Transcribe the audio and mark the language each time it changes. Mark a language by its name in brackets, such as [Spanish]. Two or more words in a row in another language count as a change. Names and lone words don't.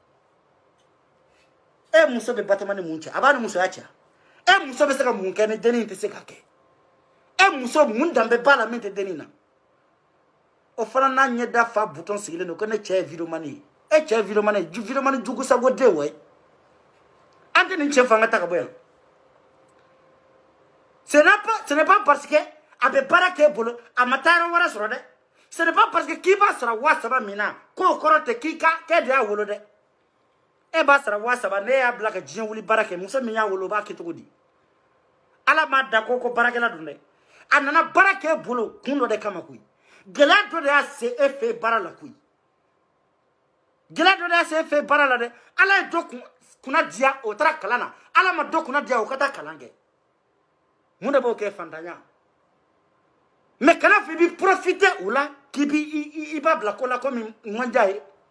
[Bambara] e muso bɛ Batoma ni mun cɛ a b'a ni musoya cɛ e muso bɛ se ka mun kɛ ni dennin tɛ se ka kɛ e muso mun danbe b'a la min tɛ dennin na o fana n'a ɲɛda fa butɔn sigilen don ko ne cɛ ye vidéoman ye e cɛ ye vidéoman ye vidéoman jugu sago den wa an tɛ nin cɛ fanga ta ka bɔ yan [French] ce n'est pas parce que [Bambara] a bɛ baara kɛ bolo a ma taa yɔrɔ wɛrɛ sɔrɔ dɛ [French] ce n'est pas parce que [Bambara] k'i b'a sara 3000 min na k'o kɔrɔ tɛ k'e de y'a wolo dɛ e b'a sara 3000 ne y'a bila ka diɲɛ wuli baara kɛ muso min y'a wolo o b'a kɛ cogo di ala m'a da ko baarakɛla don dɛ a nana baara kɛ bolo kun dɔ de kama koyi gɛlɛya dɔ de y'a se e fɛ baara la koyi gɛlɛya dɔ de y'a se e fɛ baara la dɛ ala ye dɔ kunna diya o taara kalan na ala ma dɔ kunna diya o ka taa kalan kɛ mun de b'o kɛ fantanya mais kana fɔ i b'i profiter o la k'i i b'a bila ko la komi ŋɔnja ye